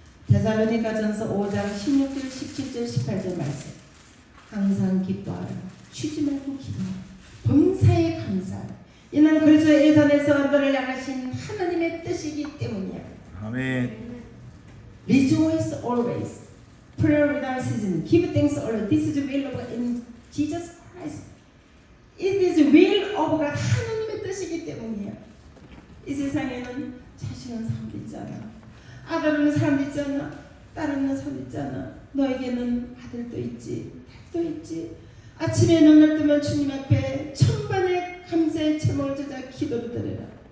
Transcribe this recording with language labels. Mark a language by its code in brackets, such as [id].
[ko] 데살로니가전서 5장 16절, 17절, 18절 말씀. 항상 기뻐하라. 쉬지 말고 기도하라. 범사에 감사하라. 이는 그리스도의 일선에서 너를 향하신 하나님의 뜻이기 때문이야. 아멘. [en] Rejoice always. Prayer without ceasing. Give thanks always. This is the will of God in Jesus Christ. It is the will of God. [ko] 하나님의 뜻이기 때문이야. 이 세상에는 자식은 사람도 있잖아. 아들 없는 사람도 있잖아. 딸 없는 사람도 있잖아. 너에게는 아들도 있지, 딸도 있지. 아침에 눈을 뜨면 주님 앞에 천번의 감사의 제목을 찾아 기도를 드려라.